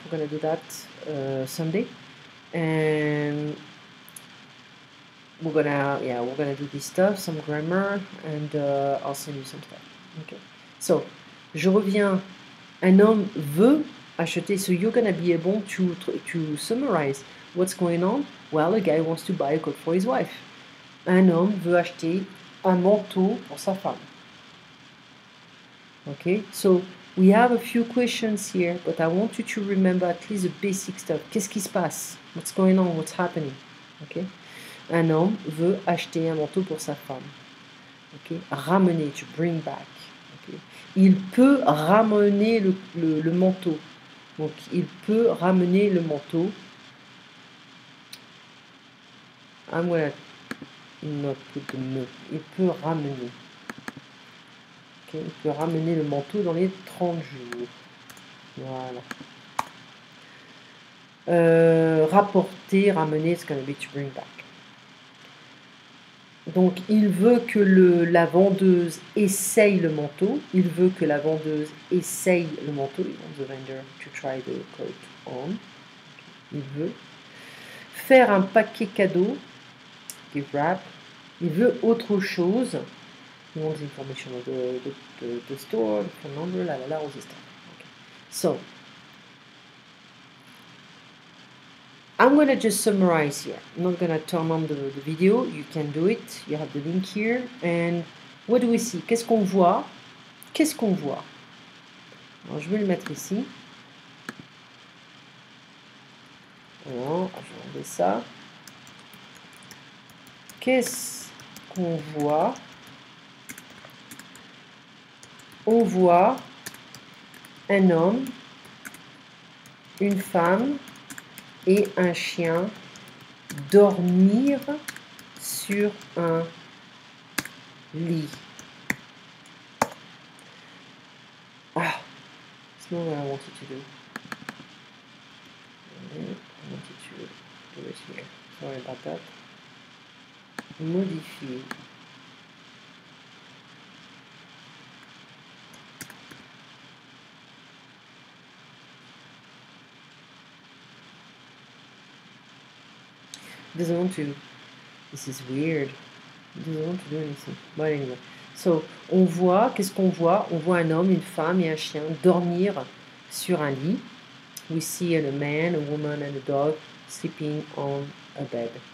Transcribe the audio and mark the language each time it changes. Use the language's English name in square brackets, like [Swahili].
[English] We're gonna do that Sunday, and we're gonna do this stuff, some grammar, and I'll send you some stuff. Okay, so [French] je reviens. Un homme veut acheter, [English] so you're gonna be able to summarize what's going on. Well, a guy wants to buy a coat for his wife. [French] Un homme veut acheter un manteau pour sa femme. [English] Okay, so we have a few questions here, but I want you to remember at least the basic stuff. [French] Qu'est-ce qui se passe? [English] What's going on? What's happening? Okay. [French] Un homme veut acheter un manteau pour sa femme. Okay. Ramener, [English] to bring back. [French] Okay. Il peut ramener le manteau. Donc, il peut ramener le manteau. [English] not put the me. [French] Il peut ramener. [English] Okay. [French] Il peut ramener le manteau dans les 30 jours. Voilà. [English] Rapporter, ramener, it's gonna be to bring back. [French] Donc, il veut que la vendeuse essaye le manteau. Il veut que la vendeuse essaye le manteau. [English] He wants the vendor to try the coat on. [French] Il veut. Faire un paquet cadeau. [English] Give wrap. [French] Il veut autre chose. [English] He wants information of the store, the phone number, all this stuff. Okay. So, I'm going to just summarize here. I'm not going to turn on the video. You can do it. You have the link here. And what do we see? [French] Qu'est-ce qu'on voit? Qu'est-ce qu'on voit? Alors, je vais le mettre ici. Alors, je vais enlever ça. Qu'est-ce qu'on voit? On voit un homme, une femme et un chien dormir sur un lit. [English] Ah, it's not what I wanted to do. I wanted to do it here. Sorry about that. Modifier. Doesn't want to. This is weird. Doesn't want to do anything. But anyway. [French] So, on voit, qu'est-ce qu'on voit? On voit un homme, une femme et un chien dormir sur un lit. [English] We see a man, a woman and a dog sleeping on a bed.